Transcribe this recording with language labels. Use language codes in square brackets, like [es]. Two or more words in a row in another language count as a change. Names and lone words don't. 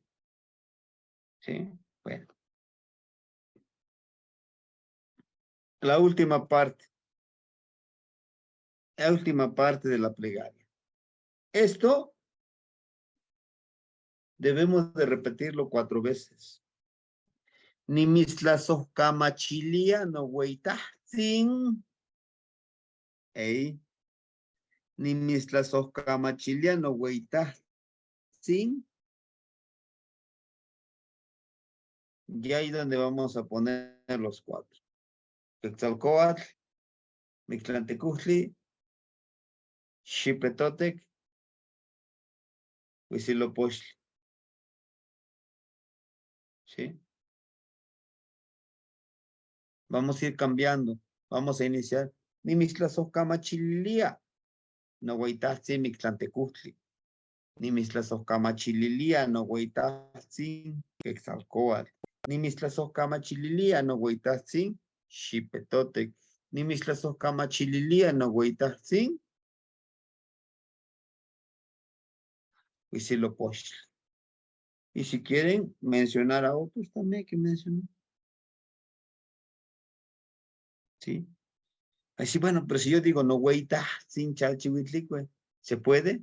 [es] ¿Sí? Bueno. La última parte. La última parte de la plegaria. Esto debemos de repetirlo 4 veces. [nah] Nimislasojkamachilia no hueitahtzin. Ey. Nimislasojkamachilia no hueitahtzin. [es] Y ahí donde vamos a poner los 4. Quetzalcóatl, Mictlantecutli, Xipetotec, Huitzilopochtli. ¿Sí? Vamos a ir cambiando. Vamos a iniciar. [nah] Nimislasojkamachilia no hueitahtzin Mictlantecutli. Nimislasojkamachilia no hueitahtzin Quetzalcóatl. Nimislasojkamachilia no hueitahtzin Xipetotec. Nimislasojkamachilia no hueitahtzin Huitzilopochtli. [es] Y si quieren mencionar a otros también que mencionen. ¿Sí? Así, bueno, pero si yo digo [nah] no hueita sin chalchihuitlicue, [es] ¿se puede?